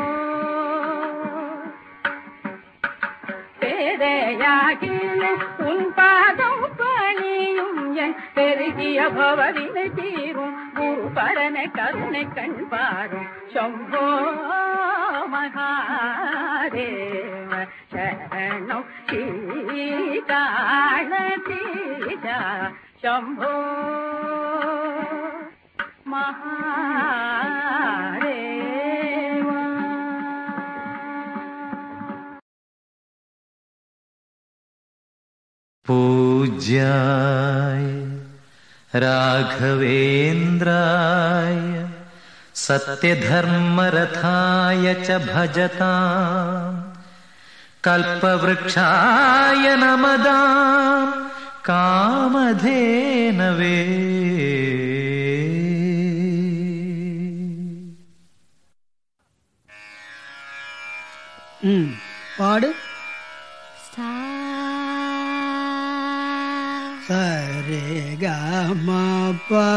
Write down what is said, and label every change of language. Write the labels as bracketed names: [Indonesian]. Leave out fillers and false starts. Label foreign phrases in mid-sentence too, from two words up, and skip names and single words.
[Tamil] பேரையாகிலும் உன் பாதம் பணியும் என் பெருகிய பவவினை தீரும் குருபரனை கருணை கண்பாரும் சம்போ மகாதேவ சரணம் ஸ்ரீகாளதீஜா சம்போ மகாதேவ. [Sanskrit] पूज्याय राघवेन्द्राय सत्यधर्मरथाय च भजतां कल्पवृक्षाय नमदां कामधेनवे. [Tamil] பாடு. சரி கம ப